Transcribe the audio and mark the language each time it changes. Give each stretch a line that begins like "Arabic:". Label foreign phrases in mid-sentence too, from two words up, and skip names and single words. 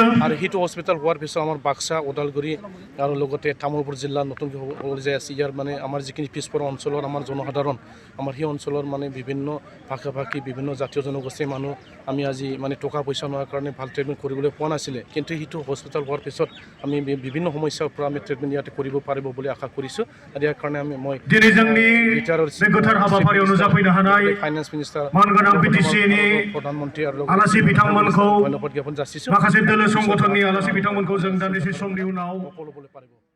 Assamese: আৰু সেইটো হস্পিটেল হোৱাৰ পিছত আমাৰ বাক্সা ওদালগুৰি আৰু লগতে তামোলপুৰ জিলা নতুনকৈ হ'বলৈ যাই আছে ইয়াৰ মানে আমাৰ যিখিনি পিছপৰা অঞ্চলৰ আমাৰ জনসাধাৰণ আমাৰ সেই অঞ্চলৰ মানে বিভিন্ন ভাষা ভাষী বিভিন্ন জাতীয় জনগোষ্ঠীৰ মানুহ আমি আজি মানে টকা পইচা নোহোৱাৰ কাৰণে ভাল ট্ৰিটমেণ্ট কৰিবলৈ পোৱা নাছিলে কিন্তু সেইটো হস্পিটেল হোৱাৰ পিছত আমি বিভিন্ন সমস্যাৰ পৰা আমি ট্ৰিটমেণ্ট ইয়াতে কৰিব পাৰিব বুলি আশা কৰিছোঁ আৰু ইয়াৰ কাৰণে মই
Bodo: दिनै जोंनि बे गोथार हाबाफारियाव नुजाफैनो हानाय
English: Finance Minister
Bodo: मानगोनां बिटिसिनि प्रधानमन्त्री आरो आलासि बिथांमोनखौ धन्यबाद ज्ञापन जासिছোঁ माखासे दोलो संगठननि आलासि बिथांमोनखौ जों दान्दिसे समनि उनाव
Assamese: সকলো পাৰিব